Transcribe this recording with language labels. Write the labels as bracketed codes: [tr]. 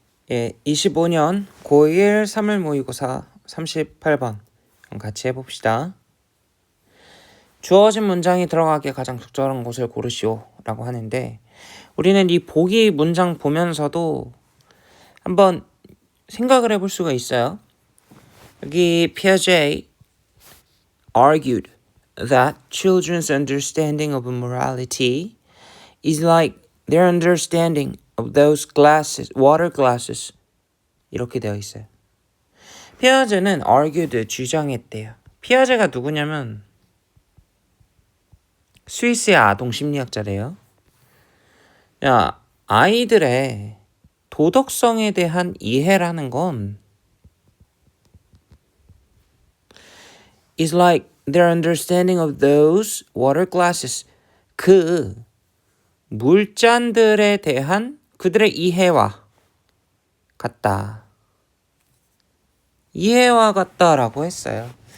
[ko] 예, 25년 고1 3월 모의고사 38번 같이 해봅시다. 주어진 문장이 들어가기에 가장 적절한 곳을 고르시오 라고 하는데 우리는 이 보기 문장 보면서도 한번 생각을 해볼 수가 있어요. [en] 여기 Piaget argued that children's understanding of morality is like their understanding of those glasses, water glasses. [ko] 이렇게 되어 있어요. 피아제는 argued, 주장했대요. 피아제가 누구냐면 스위스의 아동 심리학자래요. 야, 아이들의 도덕성에 대한 이해라는 건 [en] is like their understanding of those water glasses. [ko] 그 물잔들에 대한 그들의 이해와 같다. 이해와 같다라고 했어요.